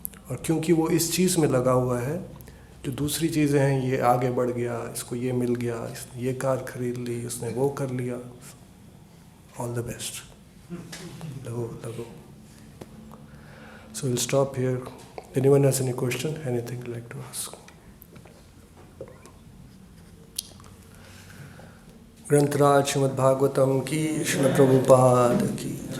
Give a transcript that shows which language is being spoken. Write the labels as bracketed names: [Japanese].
[Hindi] और क्योंकि वो इस चीज़ में लगा हुआ है, जो दूसरी चीज़ें हैं, ये आगे बढ़ गया, इसको ये मिल गया, इसने ये कार खरीद ली, उसने वो कर लिया, ऑल द बेस्ट, लगो। [English] So we'll stop here. Anyone has any question? Anything you'd like to ask? [Hindi] ग्रंथराज Shrimad Bhagavatam की, श्रील प्रभुपाद की।